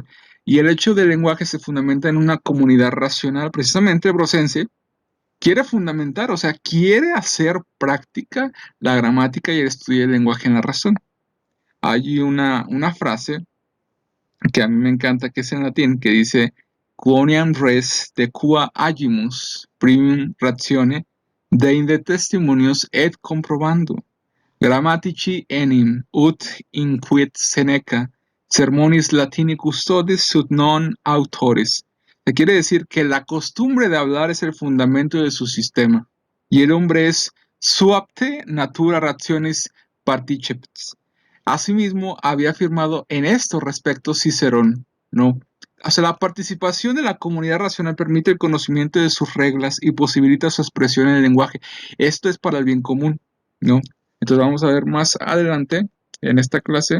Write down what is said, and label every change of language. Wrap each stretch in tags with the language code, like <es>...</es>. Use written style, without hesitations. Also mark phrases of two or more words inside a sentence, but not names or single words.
<es>Y el hecho del lenguaje se fundamenta en una comunidad racional. Precisamente Brocense quiere fundamentar, o sea, quiere hacer práctica la gramática y el estudio del lenguaje en la razón. Hay una frase que a mí me encanta, que es en latín, que dice:</es> <la>quoniam res de qua agimus primum ratione deinde testimonios et comprobando grammatici enim ut inquit Seneca sermonis latini custodes sut non autores.</la> <es>Se quiere decir que la costumbre de hablar es el fundamento de su sistema y el hombre es</es> <la>suapte natura rationis particeps.</la> <es>Asimismo, había afirmado en estos respectos Cicerón, ¿no? O sea, la participación de la comunidad racional permite el conocimiento de sus reglas y posibilita su expresión en el lenguaje. Esto es para el bien común, ¿no? Entonces vamos a ver más adelante en esta clase.</es>